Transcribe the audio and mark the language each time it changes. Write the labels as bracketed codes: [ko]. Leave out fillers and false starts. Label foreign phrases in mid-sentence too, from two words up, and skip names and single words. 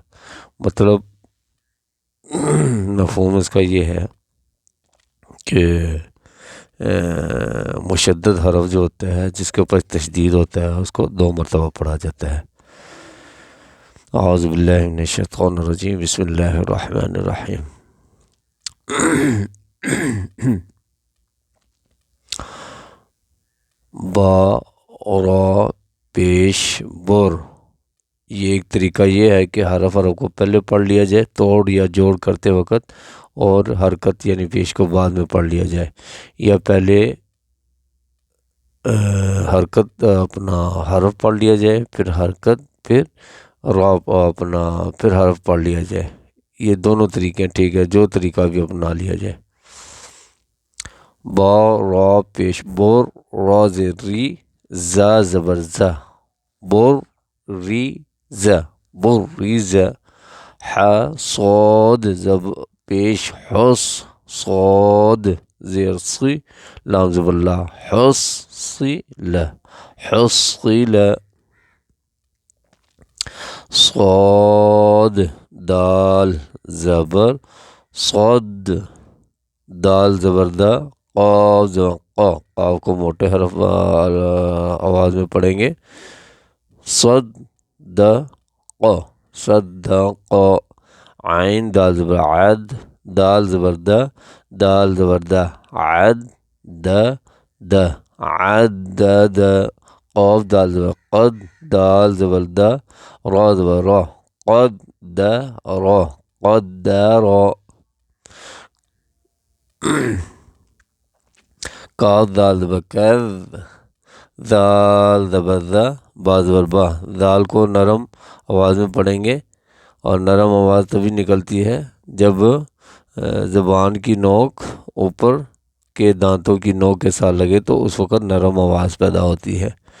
[ur] مطلب مفہوم اس کا یہ ہے کہ مشدد حرف جو ہوتا ہے، جس کے اوپر تشدید ہوتا ہے، اس کو 2 مرتبہ پڑھا جاتا ہے۔ [ar] اعوذ باللہ من الشیطان الرجیم، بسم اللہ الرحمن الرحیم۔ [ur] با، را، پیش، بر۔ یہ ایک طریقہ یہ ہے کہ حرف کو پہلے پڑھ لیا جائے توڑ یا جوڑ کرتے وقت، اور حرکت یعنی پیش کو بعد میں پڑھ لیا جائے، یا پہلے حرکت اپنا حرف پڑھ لیا جائے، پھر حرکت، پھر پھر حرف پڑھ لیا جائے۔ یہ دونوں طریقے ٹھیک ہے، جو طریقہ بھی اپنا لیا جائے۔ با، را، پیش، بور، را زیر ری، زا زبر زا، بور ری زا، بور ری زا۔ ح، صاد پیش، حس، صاد زیر سی، لام زبر لا، حس سی لا، حصل۔ صاد، دال زبر صد، دال زبر دا، قاف زبر قا، قاف کو موٹے حرف آواز میں پڑھیں گے، صد دا قا، صد قا۔ عین، دال زبر عد، دال زبر دا، دال زبر دا، عد دا دا، عدد۔ قاف، دال زبر قد، دال زبر دا، را زبر را، قد دا را، قدر۔ کاف، دال زبر کذ، دال زبر ذا، با زبر با۔ دال کو نرم آواز میں پڑھیں گے، اور نرم آواز تبھی نکلتی ہے جب زبان کی نوک اوپر کے دانتوں کی نوک کے ساتھ لگے، تو اس وقت نرم آواز پیدا ہوتی ہے۔